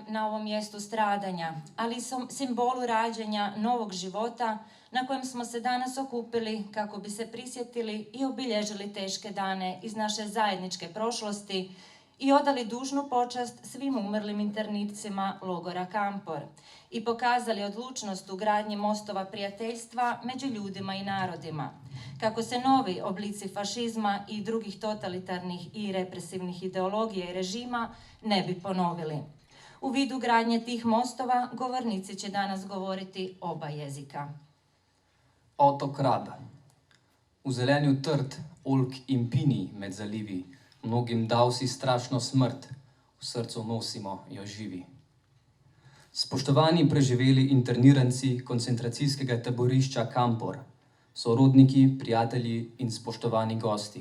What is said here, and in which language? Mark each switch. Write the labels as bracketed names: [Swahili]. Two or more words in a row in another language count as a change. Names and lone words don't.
[Croatian] na ovom mjestu stradanja, ali i simbolu rađenja novog života na kojem smo se danas okupili kako bi se prisjetili i obilježili teške dane iz naše zajedničke prošlosti i odali dužnu počast svim umrlim internircima logora Kampor i pokazali odlučnost u gradnji mostova prijateljstva među ljudima i narodima, kako se novi oblici fašizma i drugih totalitarnih i represivnih ideologija i režima ne bi ponovili. U vidu gradnje tih mostova govornici će danas govoriti oba jezika. Otok Rab. [Slovenian] V zelenju trd, oljk in pini med zalivi, mnogim dal si strašno smrt, v srcu nosimo jo živi. Spoštovani preživeli interniranci koncentracijskega taborišča Kampor, sorodniki, prijatelji in spoštovani gosti.